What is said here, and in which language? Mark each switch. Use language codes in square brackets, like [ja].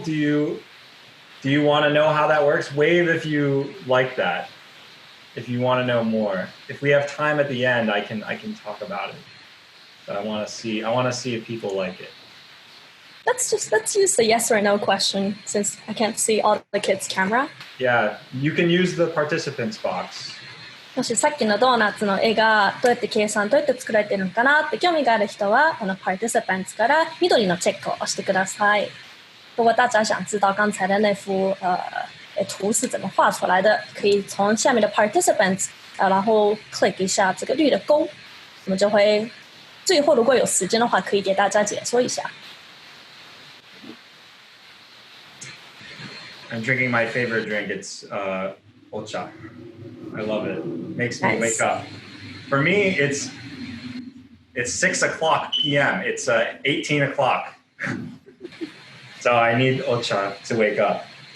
[en] Do you want to know how that works? Wave if you like that. If you want to know more. If we have time at the end, I can talk about it. But I want to see if people like it. Let's use the yes or no question since I can't see all the kids' camera. Yeah, you can use the participants box. [ja] もしさっきのドーナツの絵がどうやって計算どうやって作られてるのかなって興味がある人はこの participants から緑のチェックを押してください。 [zh] 如果大家想知道刚才的那幅图是怎么画出来的，可以从下面的 participants 然后 click 一下这个绿的勾，我们就会最后如果有时间的话可以给大家解说一下。 [en] I'm drinking my favorite drink. It's ocha. I love it. Makes me wake up. For me, it's 6:00 p.m. It's 18 o'clock. So I need ocha to wake up.